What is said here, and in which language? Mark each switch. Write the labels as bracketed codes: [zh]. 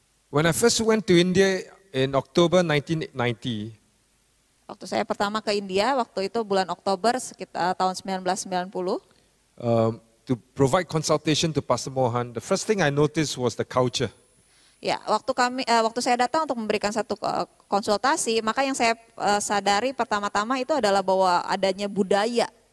[en] When I first went to India in October 1990, [id] Waktu saya pertama ke India, waktu itu bulan Oktober sekitar tahun 1990, [en] to provide consultation to Pastor Mohan, the first thing I noticed was the culture. [id] ya waktu saya datang untuk memberikan satu konsultasi, maka yang saya sadari pertama-tama itu adalah bahwa adanya budaya.